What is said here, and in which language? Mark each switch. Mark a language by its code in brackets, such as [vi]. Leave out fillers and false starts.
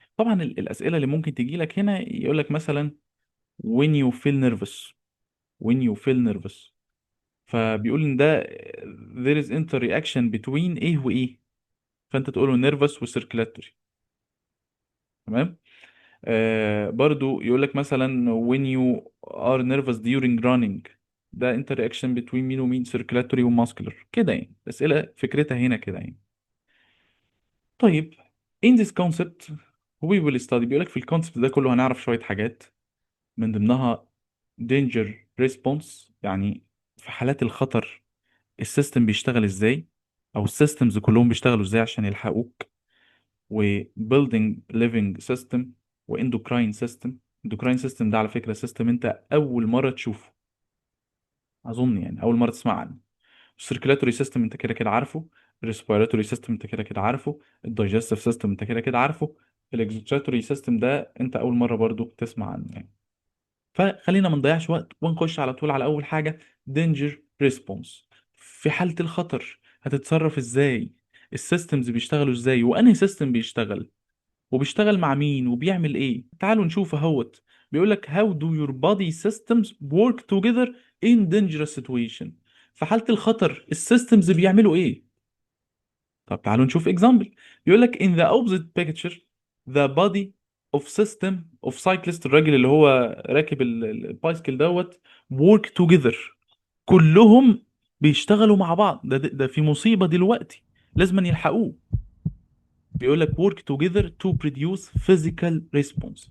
[ar] طبعا الاسئله اللي ممكن تجي لك هنا يقول لك مثلا [en] when you feel nervous، [ar] when you feel nervous، فبيقول ان ده [en] there is interaction between [ar] ايه وايه، فانت تقول له nervous وcirculatory. تمام. برضو يقول لك مثلا [en] when you are nervous during running، [ar] ده [en] interaction between [ar] مين ومين، circulatory وmuscular كده. يعني الأسئلة فكرتها هنا كده يعني. طيب [en] in this concept we will study، [ar] بيقول لك في الكونسبت ده كله هنعرف شوية حاجات من ضمنها [en] danger response، [ar] يعني في حالات الخطر السيستم بيشتغل ازاي، او السيستمز كلهم بيشتغلوا ازاي عشان يلحقوك، و [en] building living system، [ar] و endocrine system. endocrine system ده على فكرة سيستم انت اول مرة تشوفه، اظن يعني اول مرة تسمع عنه. السيركيلاتوري سيستم انت كده كده عارفه، الريسبيراتوري سيستم انت كده كده عارفه، الدايجستيف سيستم انت كده كده عارفه، الاكزوتراتوري سيستم ده انت اول مره برضو تسمع عنه يعني. فخلينا ما نضيعش وقت ونخش على طول على اول حاجه، دينجر ريسبونس. في حاله الخطر هتتصرف ازاي؟ السيستمز بيشتغلوا ازاي، وانهي سيستم بيشتغل، وبيشتغل مع مين، وبيعمل ايه؟ تعالوا نشوف اهوت. بيقول لك [en] how do your body systems work together in dangerous situation. [ar] في حالة الخطر السيستمز بيعملوا ايه؟ طب تعالوا نشوف example. بيقول لك [en] in the opposite picture the body of system of cyclist، [ar] الراجل اللي هو راكب البايسكل دوت [en] work together، [ar] كلهم بيشتغلوا مع بعض. ده في مصيبة دلوقتي لازم يلحقوه. بيقول لك [en] work together to produce physical response.